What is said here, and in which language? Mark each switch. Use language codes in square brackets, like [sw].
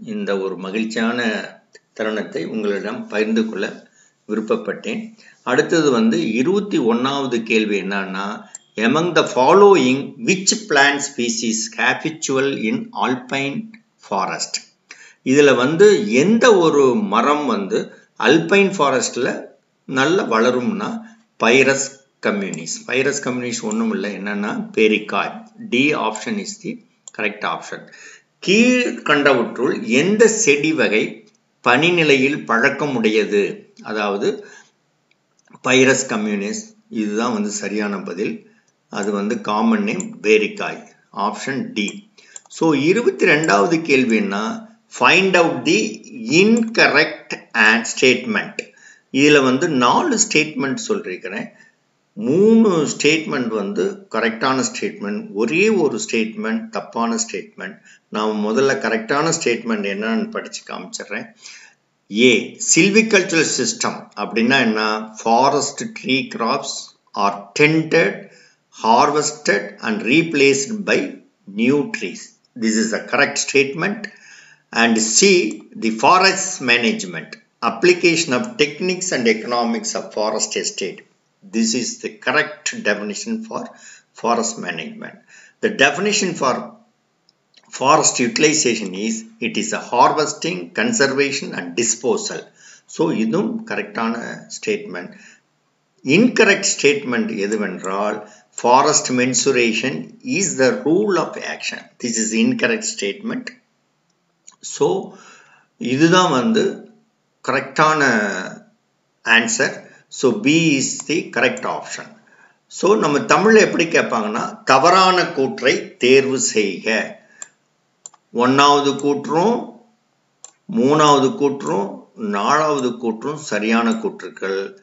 [ta] இந்த ஒரு மகிழ்ச்சியான தருணத்தை உங்களிடம் பகிர்ந்து கொள்ள விருப்பப்பட்டேன். அடுத்தது 21வது கேள்வி என்னன்னா, [en] among the following which plant species habitual in alpine forest? [ta] இதில் எந்த ஒரு மரம் அல்பைன் ஃபாரஸ்டில் நல்லா வளரும்னா பைரஸ் கம்யூனிஸ். பைரஸ் கம்யூனிஸ் ஒன்றும் இல்லை, என்னன்னா பேரிக்காய். [en] D option is the correct option. [ta] கீழ்கண்டவற்றுள் எந்த செடி வகை பனிநிலையில் பழக்கமுடையது? அதாவது பைரஸ் கம்யூனிஸ், இதுதான் சரியான பதில். அது common name பேரிக்காய். Option D. So 22வது கேள்வின்னா, [en] Find out the incorrect and statement. [ta] இதில் 4 ஸ்டேட்மெண்ட் சொல்லியிருக்கிறேன். 3 ஸ்டேட்மெண்ட் கரெக்டான ஸ்டேட்மெண்ட், ஒரே ஒரு ஸ்டேட்மெண்ட் தப்பான ஸ்டேட்மெண்ட். நான் முதல்ல கரெக்டான ஸ்டேட்மெண்ட் என்னன்னு படித்து காமிச்சிடுறேன். ஏ, சில்விகல்ச்சரல் சிஸ்டம் அப்படின்னா என்ன? [en] Forest tree crops are tended, harvested and replaced by new trees. This is the correct statement. And C, the forest management, application of techniques and economics of forest estate. This is the correct definition for forest management. The definition for forest utilization is, it is a harvesting, conservation and disposal. [ta] So இதுவும் கரெக்டான statement. [en] Incorrect statement எதுவென்றால், forest mensuration is the rule of action. This is incorrect statement. [ta] So இதுதான் கரெக்டான answer. So [en] B is the correct option. [ta] So நம்ம தமிழில் எப்படி கேட்பாங்கன்னா, தவறான கூற்றை தேர்வு செய்க. 1வது கூற்றும் 3வது கூற்றும் 4வது கூற்றும் சரியான கூற்றுக்கள்.